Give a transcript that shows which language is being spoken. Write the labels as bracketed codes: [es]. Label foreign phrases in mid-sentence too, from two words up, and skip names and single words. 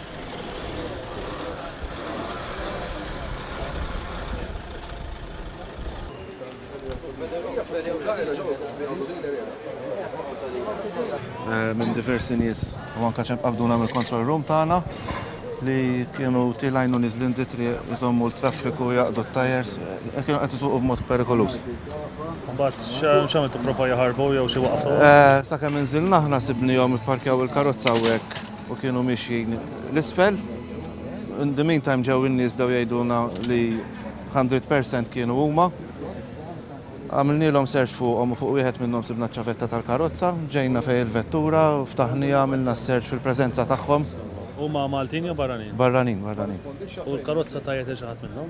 [mt] Minn diversi nies u anke qabduna mill-control room tagħna li kienu tilajnu niżlin ditri jżommu l-traffiku jaqdu t-tajers, kienu qed isuqu b'mod perikoluż. Mbagħad x'għamiltu prova jaħarbu jew xi waqfu? Sakemm inżilna aħna sibnihom ipparkjaw il-karozza hawnhekk u kienu mixjin l-isfel. [en] In the meantime [mt] ġew in-nies bdew jgħidulna li 100% kienu huma. Għamilnielhom search fuqhom u fuq wieħed minnhom sibna ċ-ċavetta tal-karozza, ġejna fejn il-vettura u ftaħnija għamilna search fil-preżenza tagħhom. Huma Maltin jew barranin? Barranin. U l-karozza tajjeb xi ħadd minnhom?